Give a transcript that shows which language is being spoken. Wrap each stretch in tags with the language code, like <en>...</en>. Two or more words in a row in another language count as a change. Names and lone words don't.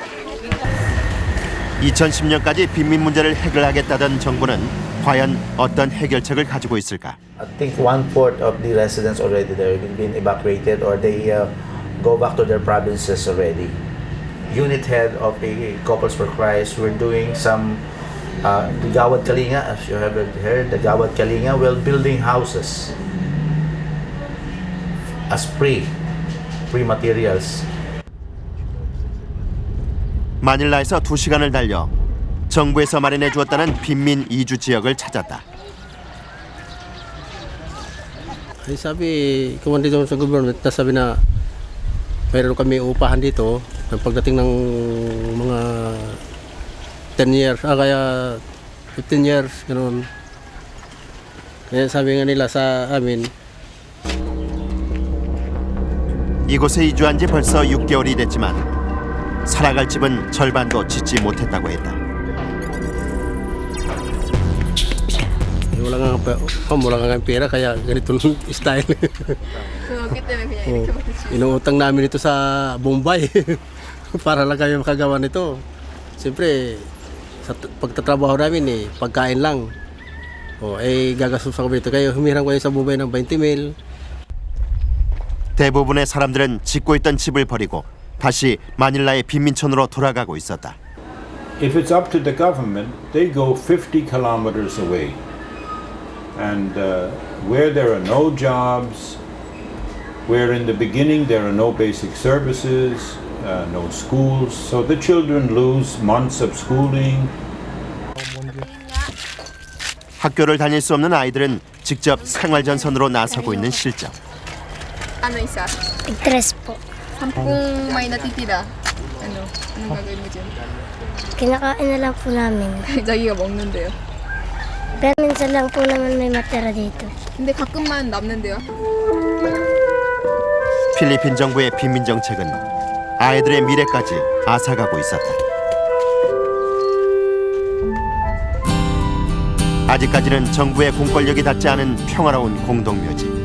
<ko>2010년까지 빈민 문제를 해결하겠다던 정부는 과연 어떤 해결책을 가지고 있을까?</ko> <en>I think 1/4 of the residents already there have been evacuated or they go back to their provinces already. Unit head of a Couples for Christ, we're doing some the Gawad Kalinga, as you have heard, the Gawad Kalinga, we're building houses as free materials.</en> <ko>마닐라에서 2시간을 달려 정부에서 마련해 주었다는 빈민 이주 지역을 찾았다.</ko> <tl>Ay sabi, kumanda dito sa government, nasabi na mayroon kami upahan dito ng pagdating ng mga 10 years, kaya 15 years, ganoon. Kaya sabi nga nila sa amin,</tl> <ko>이곳에 이주한 지 벌써 6개월이 됐지만 살아갈 집은 절반도 짓지 못했다고 했다.</ko> <tl>wala nga pera kaya ganito yung style. Bakit naman kaya Oh, inuutang namin ito sa Bombay para lang kami makagawa nito. Siyempre, sa pagtatrabaho namin pagkain lang. Gagastos kami ito. Kaya humirang kayo sa Bombay ng 20 mil.</tl> <ko>대부분의 사람들은 짓고 있던 집을 버리고 다시 마닐라의 빈민촌으로 돌아가고 있었다.</ko> <en>If it's up to the government, they go 50 kilometers away. And where there are no jobs, where in the beginning there are no basic services, no schools, so the children lose months of schooling.</en> <ko>학교를 다닐 수 없는 아이들은 직접 생활전선으로 나서고 있는 실정.</ko> <tl>Ano isa? Stress po. Kung may natitira, anong gagawin mo dyan? Kinakain na lang po namin.</tl> <ko>자기가 먹는데요.</ko> <tl>Pero minsan lang po naman may matira dito.</tl> <ko>근데 가끔만 남는데요. 필리핀 정부의 빈민 정책은 아이들의 미래까지 앗아가고 있었다. 아직까지는 정부의 공권력이 닿지 않은 평화로운 공동묘지.</ko>